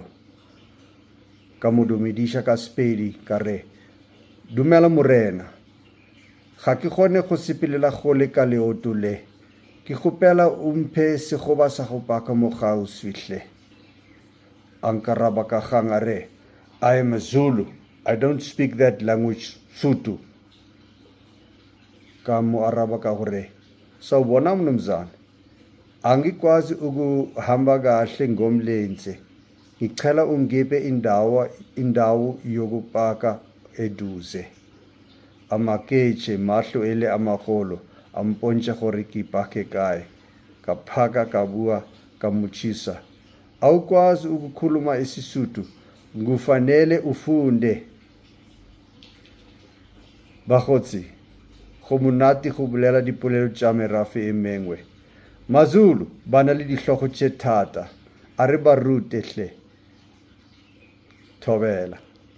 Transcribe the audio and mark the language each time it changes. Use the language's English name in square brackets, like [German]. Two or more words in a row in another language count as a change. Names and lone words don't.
[Northern Sotho] Ka mo dumediša ka Sepedi ka re, dumela morena, ga ke kgone go sepelela gole ka leoto le, ke kgopela o mphe segoba sa go paka mo kgauswi hle. A nkaraba ka kgang a re, [English] I am a Zulu, I don't speak that language, Sotho. [Northern Sotho] Ka mo araba ka gore, [Zulu] sawubona mnumzana, angikwazi ukuhamba kahle ngomlenze, ngicela ungiphe indawo yokupaka eduze. [Northern Sotho] Amaketshe mahlo ele amagolo ampontša gore ke pake kae, ka phaka ka bua ka motšhisa, [Zulu] awukwazi ukukhuluma isiSotho, ngufanele ufunde. [Northern Sotho] Bakgotsi, go monate go bolela dipolelo tša merafe e mengwe. Mazulu ba na le dihlogo tše thata, a re ba rute hle. Thobela.